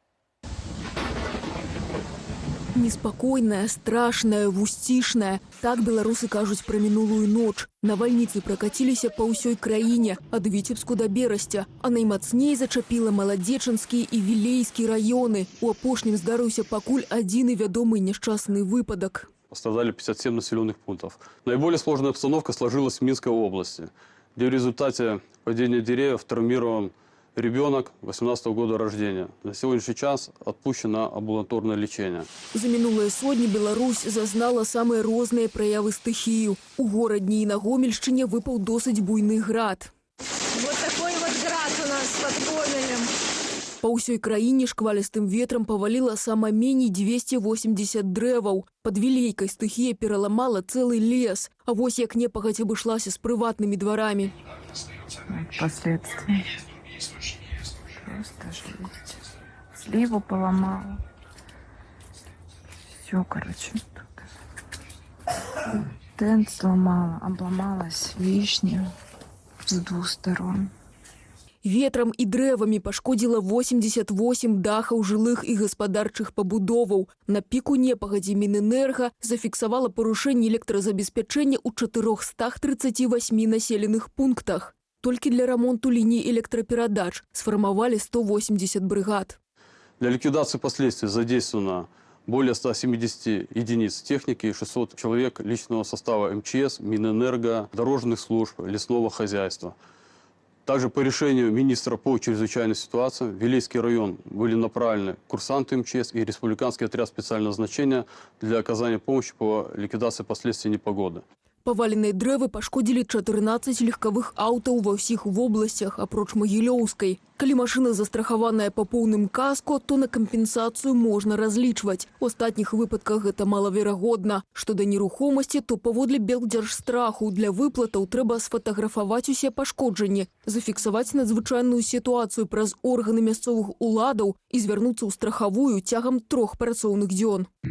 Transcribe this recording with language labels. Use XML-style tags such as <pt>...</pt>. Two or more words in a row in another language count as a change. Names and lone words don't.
<be>Неспокойная, страшная, вусцішная. Так беларусы кажуць пра мінулую ноч. Навальніцы пракаціліся па ўсёй краіне, ад Віцебску да Берасця. А наймацней зачапіла Маладзечанскі і Вілейскі раёны. У апошнім здарыўся пакуль адзіны вядомы несчастны выпадак.</be> <ru>Пострадали 57 населенных пунктов. Наиболее сложная обстановка сложилась в Минской области, где в результате падения деревьев травмирован ребенок 18 года рождения. На сегодняшний час отпущен на амбулаторное лечение.</ru> <be>За мінулыя сотні Беларусь зазнала самыя розныя праявы стыхію. У горадні і на Гомельшчыне выпаў досыць буйны град.</be> <ru>Вот такой вот град у нас под Гомелем.</ru> <be>Па ўсёй краіне шквалістым ветрам паваліла сама меней 280 дрэваў. Пад вілейкай стыхія пераламала цэлы лес. А вось як непагадзь абышлася з прыватнымі дварамі.</be> <ru>Последствия. Просто жесть. Сливу поломала. Все, короче, тут. Тент сломала, обломалась вишня с 2 сторон.</ru> <be>Ветрам і дрэвамі пашкодзіла 88 дахаў жылых і гаспадарчых пабудоваў. На піку непагадзі Мінэнерга зафіксавала парушэнне электразабеспячэння ў 438 населеных пунктах. Толькі для ремонту линий электропередач сформовали 180 бригад.</be> <ru>Для ликвидации последствий задействовано более 170 единиц техники и 600 человек личного состава МЧС, Минэнерго, дорожных служб, лесного хозяйства. Также по решению министра по чрезвычайной ситуации в Вилейский район были направлены курсанты МЧС и республиканский отряд специального назначения для оказания помощи по ликвидации последствий непогоды.</ru> <be>Паваленыя дрэвы пашкодзілі 14 легкавых аўтаў ва ўсіх вобласцях, апроч Магілёўскай. Калі машына застрахаваная па поўным каско, то на кампенсацыю можна разлічваць. У астатніх выпадках гэта малаверагодна. Што да нерухомасці, то паводле Белдзяржстраху для выплатаў трэба сфатаграфаваць усе пашкоджанні, зафіксаваць надзвычайную сітуацыю праз органы мясцовых уладаў і звярнуцца ў страхавую цягам 3 працоўных дзён.</be>